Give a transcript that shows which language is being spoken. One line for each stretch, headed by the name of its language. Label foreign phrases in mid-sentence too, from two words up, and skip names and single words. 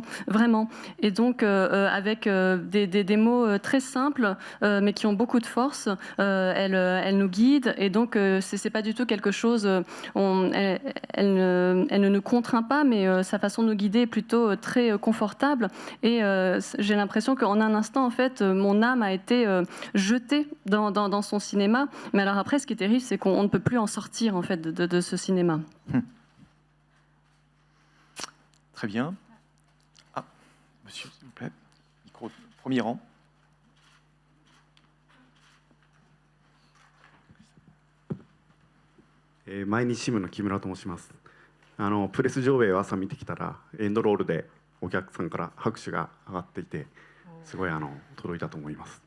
French: Et donc avec des mots très simples, mais qui ont beaucoup de force, elle nous guide, et donc c'est pas du tout quelque chose, elle ne nous contraint pas, mais sa façon de nous guider est plutôt très confortable, et j'ai l'impression qu'en un instant en fait mon âme a été jetée dans son cinéma, mais alors après ce qui est terrible c'est qu'on ne peut plus en sortir en fait de ce cinéma. Très bien. Ah, monsieur s'il vous plaît, micro, premier rang.
Japanese: 毎日新聞の木村と申します。プレス上映を朝見てきたらエンドロールでお客さんから拍手が上がっていて、すごい届いたと思います。